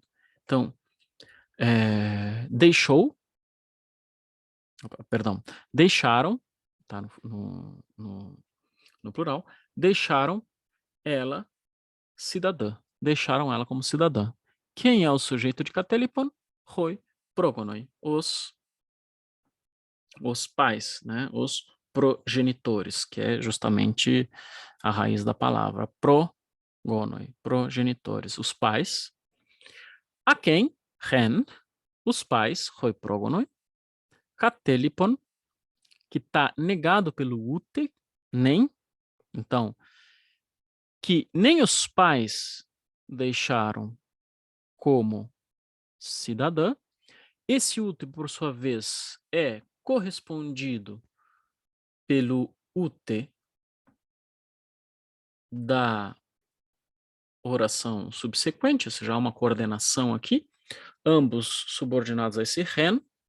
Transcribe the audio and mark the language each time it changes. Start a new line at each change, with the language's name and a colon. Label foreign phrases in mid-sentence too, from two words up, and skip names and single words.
Portuguese: Então, deixou, perdão, deixaram, tá no plural, deixaram ela cidadã, deixaram ela como cidadã. Quem é o sujeito de katelipon?
Greek: οἱ πρόγονοι,
Portuguese: os pais, né? Os progenitores, que é justamente a raiz da palavra progonoi, progenitores, os pais. A quem? Hen, os pais,
Greek: οἱ πρόγονοι κατέλιπον,
Portuguese: que está negado pelo ute, nem. Então, que nem os pais deixaram como cidadã. Esse ute, por sua vez, é correspondido pelo ute da oração subsequente, ou seja, há uma coordenação aqui, ambos subordinados a esse ren.